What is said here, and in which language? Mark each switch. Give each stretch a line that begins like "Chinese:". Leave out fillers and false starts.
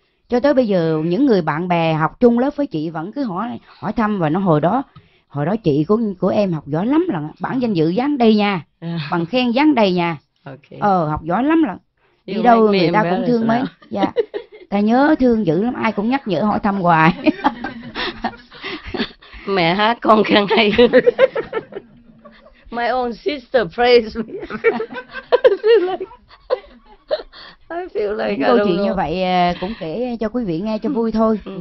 Vietnamese: Cho tới bây giờ những người bạn bè học chung lớp với chị vẫn cứ hỏi thăm, và nó hồi đó chị của em học giỏi lắm lận, bảng danh dự dán đây nha, bằng khen dán đây nha. Học giỏi lắm lận, đi đâu người ta cũng thương mấy. Ta nhớ thương dữ lắm, ai cũng nhắc nhở hỏi thăm hoài. Mẹ hát con khen hay.
English: My own sister praised me. I feel like
Vietnamese: câu chuyện như vậy cũng kể cho quý vị nghe cho vui thôi.